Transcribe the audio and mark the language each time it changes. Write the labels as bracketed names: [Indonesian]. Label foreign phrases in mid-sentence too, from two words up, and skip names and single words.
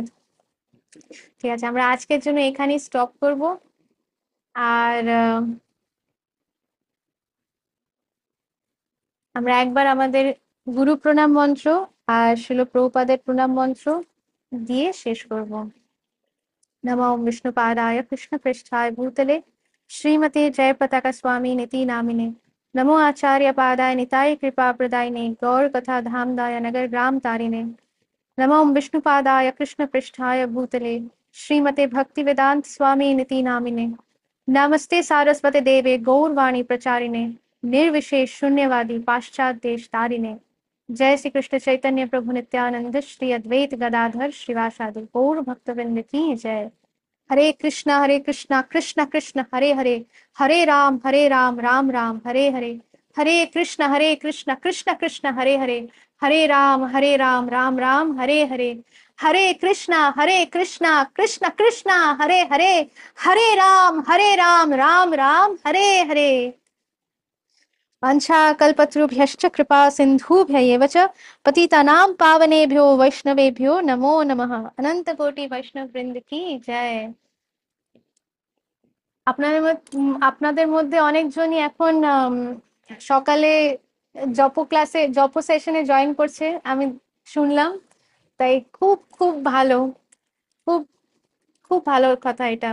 [Bangla] ঠিক আছে, আমরা আজকের জন্য এখানেই স্টপ করব। আর আমরা একবার আমাদের গুরু প্রণাম মন্ত্র আর শিল প্রভুপাদের প্রণাম মন্ত্র দিয়ে শেষ করব। [Sanskrit] नमो विष्णुपादाय कृष्णपृष्ठाय भूतले श्रीमते जयपताका स्वामी निति नामिने। नमो आचार्य पादाय निताय कृपा प्रदायिने गौर कथा धामदाय नगर ग्राम तारिणे। नमो विष्णुपादाय कृष्णपृष्ठाय भूतले श्रीमते भक्ति वेदांत स्वामी निति नामिने। नमस्ते सारस्वते देवे गौरवाणी प्रचारिणे निर्विशेष शून्यवादी पाश्चात्य देश तारिणे। जय श्री कृष्ण चैतन्य प्रभु नित्यानंद श्री अद्वैत गदाधर श्रीवासादि गौर भक्तवृंद [Hindi] की जय। [Sanskrit] हरे कृष्णा कृष्ण कृष्ण हरे हरे, हरे राम राम राम हरे हरे, हरे कृष्ण कृष्ण कृष्ण हरे हरे, हरे राम राम राम हरे हरे, हरे कृष्णा कृष्ण कृष्ण हरे हरे, हरे राम राम राम हरे हरे। वंशाकल्पतरुभ्यश्च कृपा सिन्धुभ्यैव च पतितानां पावनेभ्यो वैष्णवेभ्यो नमो नमः। अनंत कोटि वैष्णव वृंद [Hindi] की जय। [Bangla] আপনাদের মধ্যে অনেকজনই এখন সকালে জপ সেশনে জয়েন করছে আমি শুনলাম, তাই খুব খুব ভালো, খুব খুব ভালো কথা এটা।